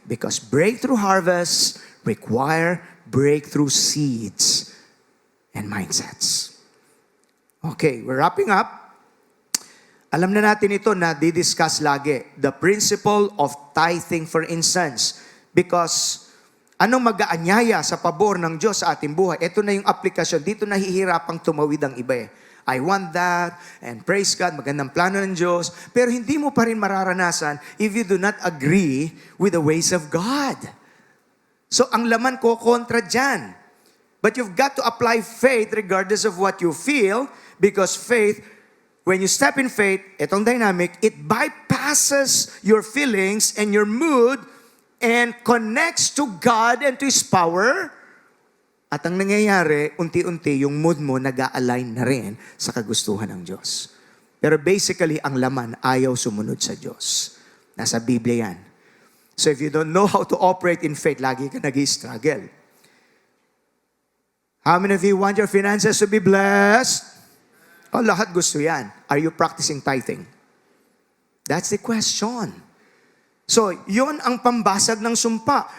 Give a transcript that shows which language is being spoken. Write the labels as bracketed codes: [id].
[en] Because breakthrough harvests require breakthrough seeds and mindsets. Okay, we're wrapping up. [tl] Alam na natin ito na di-discuss lagi. [en] The principle of tithing, for instance. [tl] Because anong mag-aanyaya sa pabor ng Diyos sa ating buhay? Ito na yung aplikasyon. Dito nahihirapang tumawid ang iba eh. [en] I want that, and praise God, [tl] magandang plano ng Diyos. Pero hindi mo pa rin mararanasan [en] if you do not agree with the ways of God. [tl] So ang laman ko kontra dyan. [en] But you've got to apply faith regardless of what you feel, because faith, when you step in faith, itong dynamic, it bypasses your feelings and your mood and connects to God and to His power. [tl] At ang nangyayari, unti-unti, yung mood mo nag-a-align na rin sa kagustuhan ng Diyos. Pero basically, ang laman, ayaw sumunod sa Diyos. Nasa Biblia yan. [en] So if you don't know how to operate in faith, [tl] lagi ka nag-struggle. [en] How many of you want your finances to be blessed? Oh, [tl] lahat gusto yan. [en] Are you practicing tithing? That's the question. [tl] So, yun ang pambasag ng sumpa.